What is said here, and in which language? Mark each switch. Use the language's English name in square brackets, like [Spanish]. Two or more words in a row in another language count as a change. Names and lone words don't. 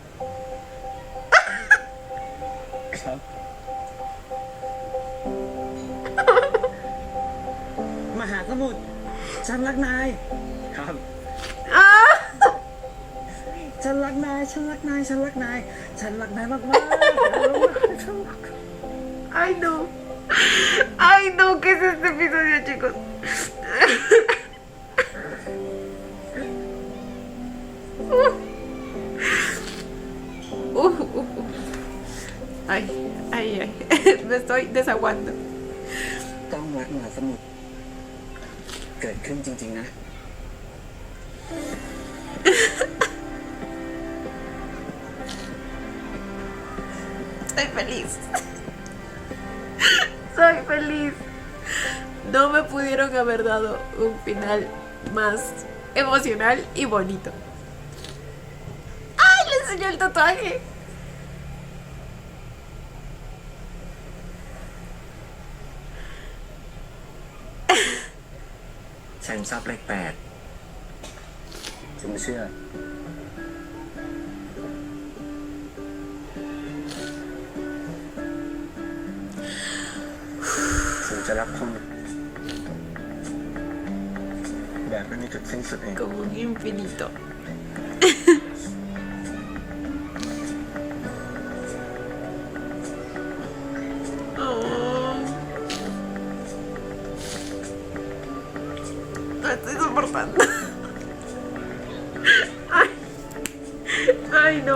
[Thai] ครับ มหาสมุทรฉันรักนาย ครับ Ah. ฉันรักนายฉันรักนายฉันรักนายฉันรักนายมากๆฉันรัก [Spanish] Ay, no. Ay, no, ¿qué es este episodio, chicos? Ay, ay, ay. Me estoy desaguando. [Thai] ต้องรักมหาสมุทรเกิดขึ้นจริงๆนะ [Spanish] Soy feliz. Soy feliz. No me pudieron haber dado un final más emocional y bonito. ¡Ay! Le enseñó el tatuaje. [Thai] ฉันชอบเลข8ฉันไม่เชื่อ ฉันจะรักคุณแบบไม่มีจุดสิ้นสุดเอง [Spanish] Como un infinito. Oh. No estoy soportando. Ay. Ay, no.